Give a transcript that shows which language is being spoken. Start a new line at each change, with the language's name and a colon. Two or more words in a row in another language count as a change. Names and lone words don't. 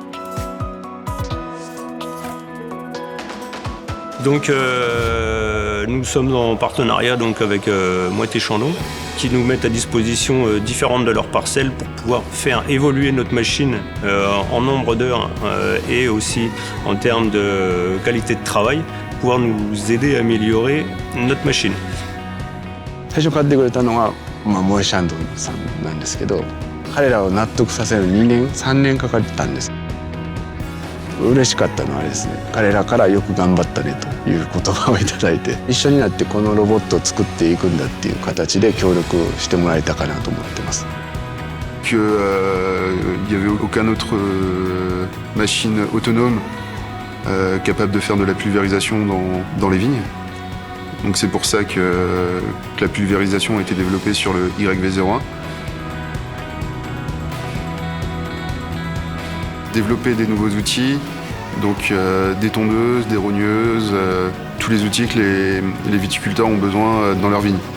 French: Donc nous sommes en partenariat donc, avec Moët & Chandon qui nous mettent à disposition différentes de leurs parcelles pour pouvoir faire évoluer notre machine en nombre d'heures et aussi en termes de qualité de travail, pouvoir nous aider à améliorer notre machine.
Japanese: 最初買ってくれたのがモエシャンドンさんなんですけど、彼らを納得させる2年3年かかったんです。嬉しかったのはあれですね、彼らからよく頑張ったねという言葉をいただいて、一緒になってこのロボットを作っていくんだっていう形で協力してもらえたかなと思ってます。
French: qu'il n'y avait aucun autre machine autonome capable de faire de la pulvérisation dans les vignes. Donc c'est pour ça que la pulvérisation a été développée sur le YV01. Développer des nouveaux outils, donc des tondeuses, des rogneuses, tous les outils que les viticulteurs ont besoin dans leurs vignes.